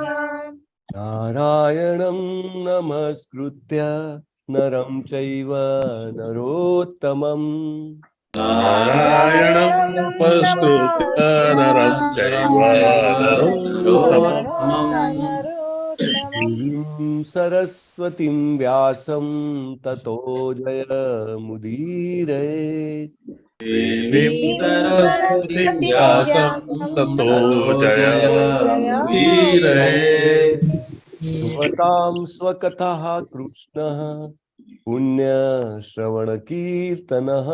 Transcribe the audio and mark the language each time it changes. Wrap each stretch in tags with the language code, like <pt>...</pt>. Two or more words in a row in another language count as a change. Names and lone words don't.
<sa>नारायणं नमस्कृत्य नरं चैव नरोत्तमम्। नारायणं नमस्कृत्य नरं चैव नरोत्तमम् દેવીં સરસ્વતીં વ્યાસં તતો જયમુદીરયેત. દેવીં સરસ્વતીં વ્યાસં તતો જયમુદીરયેત. સુમતાં સ્વકથા કૃષ્ણ પુણ્ય શ્રવણ કીર્તન.</sa>